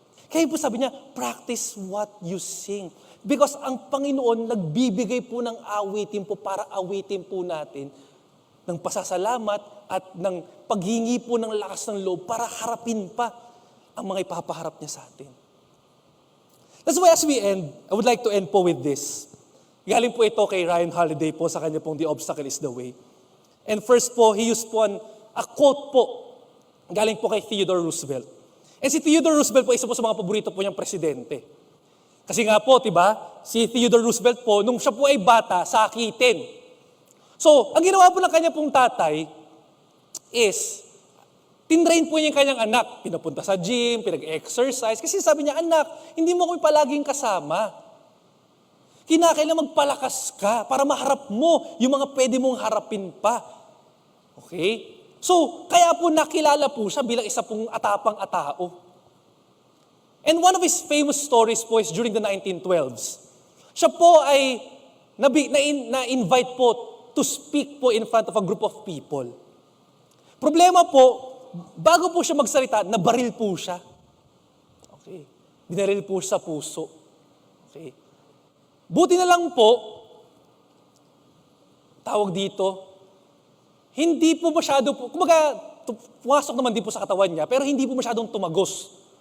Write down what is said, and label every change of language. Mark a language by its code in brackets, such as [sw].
[tl] Kaya po sabi niya, [en] practice what you sing. [tl] Because ang Panginoon nagbibigay po ng awitin po para awitin po natin ng pasasalamat at ng paghingi po ng lakas ng loob para harapin pa ang mga ipapaharap niya sa atin. [en] That's why as we end, I would like to end po with this. [tl] Galing po ito kay Ryan Holiday po sa kanya pong The Obstacle is the Way. [en] And first po, he used po a quote po. [tl] Galing po kay Theodore Roosevelt. And si Theodore Roosevelt po, isa po sa mga paborito po niyang presidente. Kasi nga po, diba, si Theodore Roosevelt po, nung siya po ay bata, sakitin. So, ang ginawa po ng kanya pong tatay is, tinrain po niya yung kanyang anak. Pinapunta sa gym, pinag-exercise. Kasi sabi niya, anak, hindi mo ako palaging kasama. Kinakailangan magpalakas ka para maharap mo yung mga pwede mong harapin pa. Okay? So, kaya po nakilala po siya bilang isa pong atapang-atao. [en] And one of his famous stories po is during the 1912s. [tl] Siya po ay na-invite po [en] to speak po in front of a group of people. [tl] Problema po, bago po siya magsalita, nabaril po siya. Okay. Binaril po siya sa puso. Okay. Buti na lang po, tawag dito, hindi po masyado po, kumaga, pumasok naman din po sa katawan niya, pero hindi po masyadong tumagos.